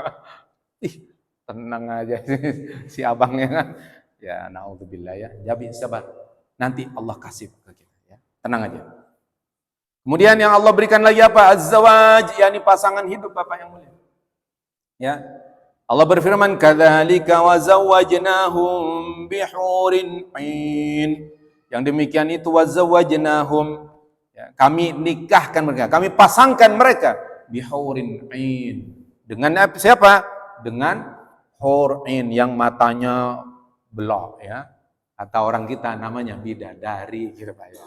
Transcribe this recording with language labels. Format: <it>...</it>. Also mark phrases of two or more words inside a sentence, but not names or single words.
<id>Ih, tenang aja si abangnya kan. Ya naudzubillah ya. Jadi sabar. Nanti Allah kasih ke kita ya. Tenang aja. Kemudian yang Allah berikan lagi apa? Az-zawaj, yakni pasangan hidup Bapak yang mulia. Ya. Allah berfirman,</id> <ar>"Kadzalika wa zawwajnahum bihurin 'ain."</ar> <id>Yang demikian itu</id> <ar>wa zawwajnahum,</ar> <id>ya, kami nikahkan mereka, kami pasangkan mereka</id> <ar>bihurin 'ain.</ar> <id>Dengan siapa? Dengan</id> <ar>hur 'ain</ar> <id>yang matanya belok ya. Atau orang kita namanya bidadari gitu Pak ya.</id>